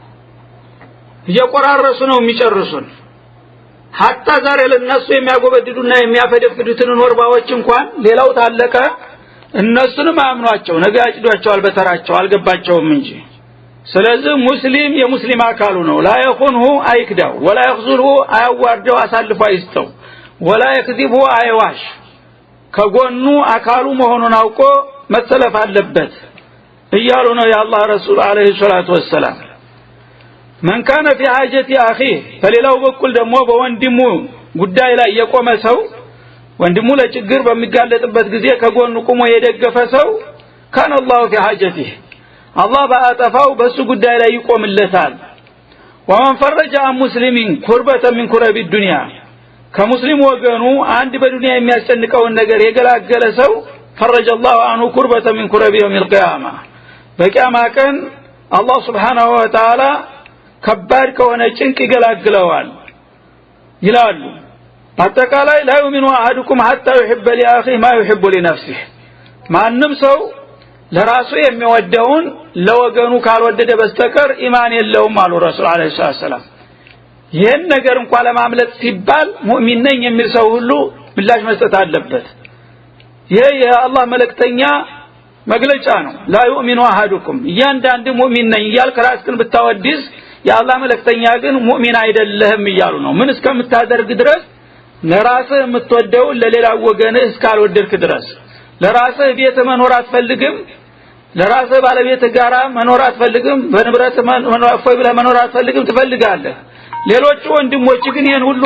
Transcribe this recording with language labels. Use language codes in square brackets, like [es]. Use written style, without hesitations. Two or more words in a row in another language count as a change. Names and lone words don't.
[am] እየቆራረሱ ነው የሚጨርሱን። ሐታ ዛሬ ለነሱ የሚያጎበድዱና የሚያፈደፍዱትን ኖርባዎች እንኳን ሌላው ታለቀ እነሱንም አምኗቸው ነገ ያጭዷቸዋል በተራቸው አልገባቸውም እንጂ። ስለዚህ ሙስሊም የሙስሊም አካሉ ነው። [ar] لا يخونه [am] አይክዳው ወላ يخذله አያዋርደው አሳልፎ አይስተው [ar] ولا يكذبه [am] አይዋሽ ከጎኑ አካሉ መሆኑን አውቆ መሰለፍ አለበት እያሉ ነው የአላህ ረሱል [ar] عليه الصلاة والسلام። من كان في حاجه اخيه [am] فليلاው በኩል ደግሞ በወንድሙ ጉዳይ ላይ የቆመ ሰው ወንድሙ ለችግር በሚጋለጥበት ጊዜ ከጎኑ ቆሞ የደገፈ ሰው [ar] كان الله في حاجته الله [am] ባጠፋው በሱ ጉዳይ ላይ ይቆምለታል። [ar] ومن فرج عن مسلم كربة من كرب الدنيا [am] ከሙስሊም ወገኑ አንድ በዱንያ የሚያስጨንቀውን ነገር የገላገለ ሰው فرج [ar] الله عنه كربة من كرب يوم القيامة [am] በቂያማ ቀን አላህ [ar] سبحانه وتعالى [am] ከባድ ከሆነ ጭንቅ ይገላግለዋል ይላሉ። በአጠቃላይ [ar] لا يؤمن أحدكم حتى يحب لأخيه ما يحب لنفسه [am] ማንም ሰው ለራሱ የሚወደውን ለወገኑ ካልወደደ በስተቀር ኢማን የለውም አሉ ረሱል [ar] عليه السلام። [am] ይሄን ነገር እንኳን ለማምለጥ ሲባል ሙእሚን ነኝ የሚል ሰው ሁሉ ምላሽ መስጠት አለበት። ይሄ የአላህ መልእክተኛ መግለጫ ነው። [ar] لا يؤمن أحدكم [am] እያንዳንዱ ሙእሚን ነኝ እያልክ ራስህን ብታወድስ የአላህ መልእክተኛ ግን ሙእሚን አይደለህም እያሉ ነው። ምን እስከምታደርግ ድረስ ለራስህ የምትወደው ለሌላ ወገንህ እስካልወደድክ ድረስ ለራስህ ቤት መኖር አትፈልግም ለራስ ባለቤት ጋራ መኖር አትፈልግም በንብረት መኖር አትፈልግም ትፈልጋለህ ሌሎች ወንድሞች ግን ይሄን ሁሉ